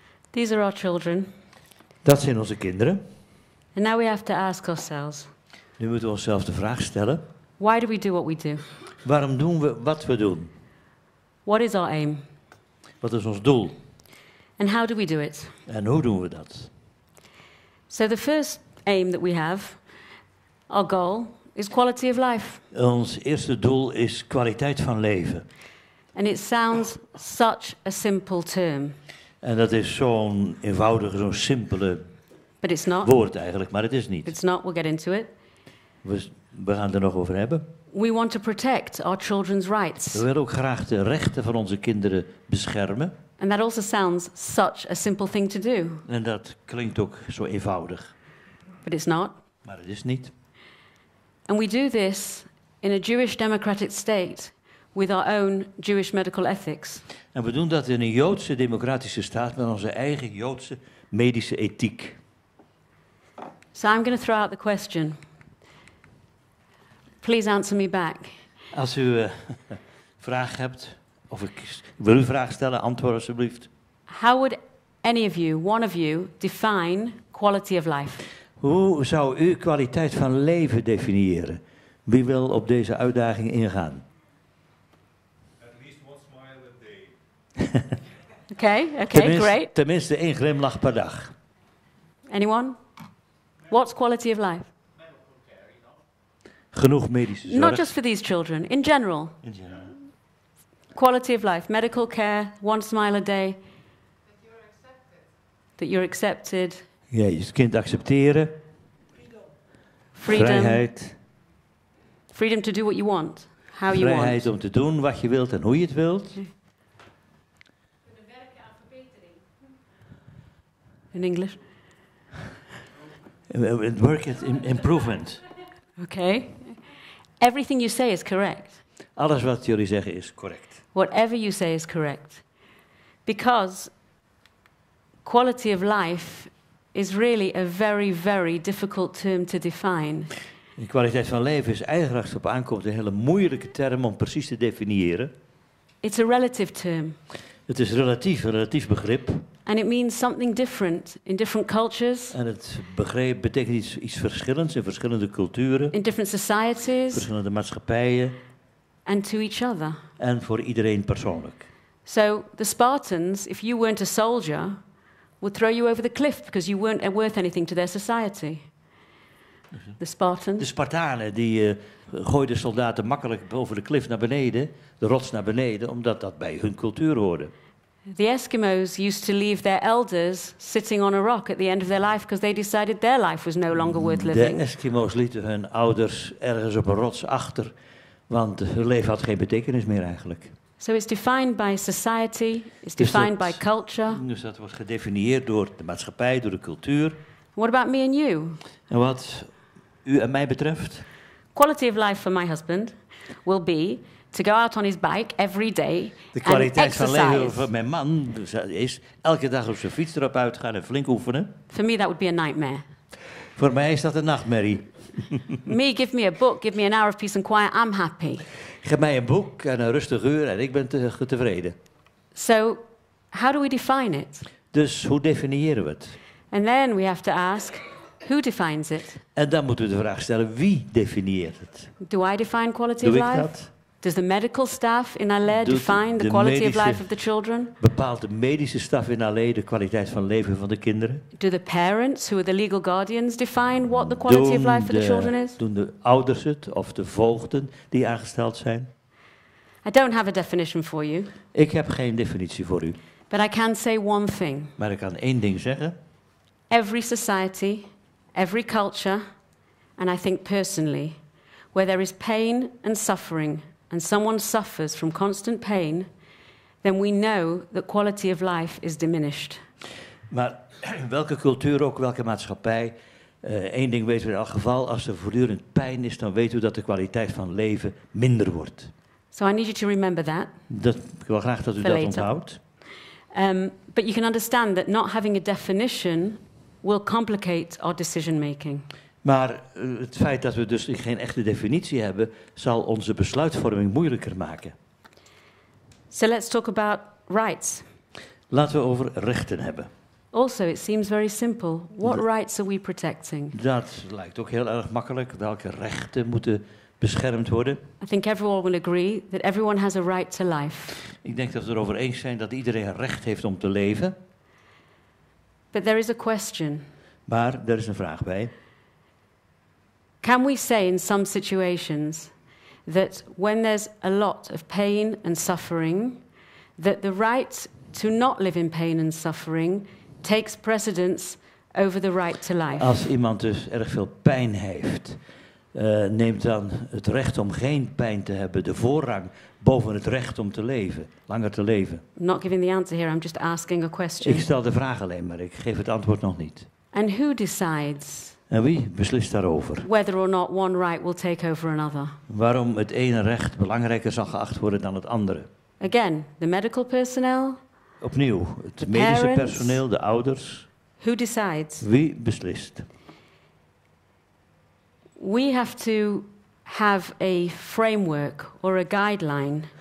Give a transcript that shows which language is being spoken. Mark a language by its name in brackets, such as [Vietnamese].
[English] These are our children. [Dutch] Dat zijn onze kinderen. [English] And now we have to ask ourselves, [Dutch] Nu moeten we onszelf de vraag stellen. [English] why do we do what we do? [Dutch] Waarom doen we wat we doen? [English] What is our aim? [Dutch] Wat is ons doel? [English] And how do we do it? [Dutch] En hoe doen we dat? [English] So the first aim that we have, our goal, is quality of life. [Dutch] Ons eerste doel is kwaliteit van leven. [English] And it sounds such a simple term. [Dutch] En dat is zo'n eenvoudige, zo'n simpele [English] But it's not. [Dutch] woord eigenlijk, maar het is niet. [English] It's not. We'll get into it. [Dutch] We gaan het er nog over hebben. [English] We want to protect our children's rights. [Dutch] We willen ook graag de rechten van onze kinderen beschermen. [English] And that also sounds such a simple thing to do. [Dutch] En dat klinkt ook zo eenvoudig. [English] But it's not. [Dutch] Maar het is niet. [English] And we do this in a Jewish democratic state with our own Jewish medical ethics. [Dutch] En we doen dat in een Joodse democratische staat met onze eigen Joodse medische ethiek. [English] So I'm going to throw out the question. Please answer me back. [Dutch] Als u vraag hebt, of ik wil u vraag stellen, antwoord alsjeblieft. [English] How would any of you, one of you, define quality of life? [Dutch] Hoe zou u kwaliteit van leven definiëren? Wie wil op deze uitdaging ingaan? [English] At least one smile a day. Okay, great. [Dutch] Tenminste 1 glimlach per dag. [English] Anyone? What's quality of life? [Dutch] Genoeg medische zorg. [English] Not just for these children, in general. In general. Quality of life, medical care, one smile a day. That you're accepted. [Dutch] Ja, je kind accepteren. [English] Freedom. [Dutch] Vrijheid. [English] Freedom to do what you want, how you want. [Dutch] Vrijheid om te doen wat je wilt en hoe je het wilt. [English] In English? Work at improvement. Okay. Everything you say is correct. [Dutch] Alles wat jullie zeggen is correct. [English] Whatever you say is correct. Because quality of life is really a very, very difficult term to define. [Dutch] De kwaliteit van leven is eigenlijk, als het op aankomt, een hele moeilijke term om precies te definiëren. [English] It's a relative term. [Dutch] Het is een relatief begrip. [English] And it means something different in different cultures. [Dutch] En het begrip betekent iets verschillends in verschillende culturen. [English] In different societies. [Dutch] Verschillende maatschappijen. [English] And to each other. [Dutch] En voor iedereen persoonlijk. [English] So the Spartans, if you weren't a soldier, would throw you over the cliff because you weren't worth anything to their society. The Spartans. [Dutch] De Spartanen die gooiden soldaten makkelijk over de klif naar beneden, de rots naar beneden, omdat dat bij hun cultuur hoorde. [English] The Eskimos used to leave their elders sitting on a rock at the end of their life because they decided their life was no longer worth living. [Dutch] De Eskimo's lieten hun ouders ergens op een rots achter, want hun leven had geen betekenis meer eigenlijk. [English] So it's defined by society, it's defined by culture. [Dutch] Dus dat wordt gedefinieerd door de maatschappij, door de cultuur. [English] What about me and you? [Dutch] En wat u en mij betreft? [English] Quality of life for my husband will be to go out on his bike every day [Dutch] De kwaliteit van leven [English] exercise. [Dutch] van mijn man is elke dag op zijn fiets erop uitgaan en flink oefenen. [English] For me that would be a nightmare. [Dutch] Voor mij is dat een nachtmerrie. [English] Me, give me a book, give me an hour of peace and quiet, I'm happy. [Dutch] Geef mij een boek en een rustig uur en ik ben tevreden. [English] So, how do we define it? [Dutch] Dus hoe definiëren we het? [English] And then we have to ask, who defines it? [Dutch] En dan moeten we de vraag stellen, wie definieert het? [English] Do I define quality [Dutch] Doe [English] of [Dutch] ik [English] life? [Dutch] dat? [English] Does the medical staff in Aleh [Dutch] Doet [English] define the [Dutch] de [English] quality of [Dutch] medische- [English] life of the children? [Dutch] Bepaalt de medische staf in Aleh de kwaliteit van leven van de kinderen? [English] Do the parents, who are the legal guardians, define what the quality of life for the children is? [Dutch] Doen de ouders het of de voogden die aangesteld zijn? [English] I don't have a definition for you, [Dutch] Ik heb geen definitie voor u. [English] but I can say one thing. [Dutch] Maar ik kan één ding zeggen. [English] Every society, every culture, and I think personally, where there is pain and suffering, and someone suffers from constant pain, then we know that quality of life is diminished. [Dutch] Maar welke cultuur ook, welke maatschappij, één ding weten we in elk geval, als er voortdurend pijn is, dan weten we dat de kwaliteit van leven minder wordt. [English] So I need you to remember that. [Dutch] Ik wil graag dat u [English] For [Dutch] dat [English] later. [Dutch] onthoudt. [English] But you can understand that not having a definition will complicate our decision making. [Dutch] Maar het feit dat we dus geen echte definitie hebben, zal onze besluitvorming moeilijker maken. [English] So let's talk about rights. [Dutch] Laten we over rechten hebben. [English] Also, it seems very simple. What rights are we protecting? [Dutch] Dat lijkt ook heel erg makkelijk. Welke rechten moeten beschermd worden? [English] I think everyone will agree that everyone has a right to life. [Dutch] Ik denk dat we erover eens zijn dat iedereen recht heeft om te leven. [English] But there is a question. [Dutch] Maar er is een vraag bij. [English] Can we say in some situations that when there's a lot of pain and suffering, that the right to not live in pain and suffering takes precedence over the right to life? [Dutch] Als iemand dus erg veel pijn heeft, neemt dan het recht om geen pijn te hebben de voorrang boven het recht om te leven, langer te leven. [English] I'm not giving the answer here, I'm just asking a question. [Dutch] Ik stel de vraag alleen maar, ik geef het antwoord nog niet. [English] And who decides [Dutch] En wie beslist daarover? [English] whether or not one right will take over another? [Dutch] Waarom het ene recht belangrijker zal geacht worden dan het andere? [English] Again, the medical personnel, [Dutch] Opnieuw, het [English] The [Dutch] medische [English] parents. [Dutch] personeel, de ouders. [English] who decides? [Dutch] Wie beslist? [English] We have to have a framework or a guideline